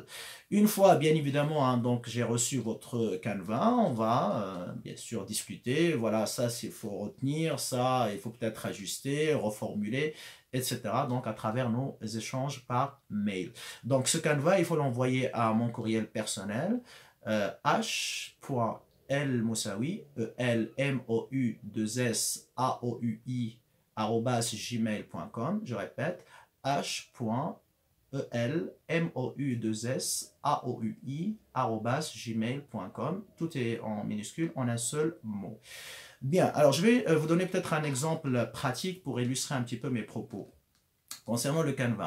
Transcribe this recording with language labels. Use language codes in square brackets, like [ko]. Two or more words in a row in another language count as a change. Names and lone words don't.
[fr] Une fois, bien évidemment, donc j'ai reçu votre Canva, on va bien sûr discuter, voilà, ça, il faut retenir, ça, il faut peut-être ajuster, reformuler, etc. Donc, à travers nos échanges par mail. Donc, ce Canva, il faut l'envoyer à mon courriel personnel, h.elmoussaoui, E-L-M-O-U-2-S-A-O-U-I, gmail.com, je répète, h.elmou2saoui@gmail.com. Tout est en minuscule, en un seul mot. Bien, alors je vais vous donner peut-être un exemple pratique pour illustrer un petit peu mes propos. Concernant le Canva.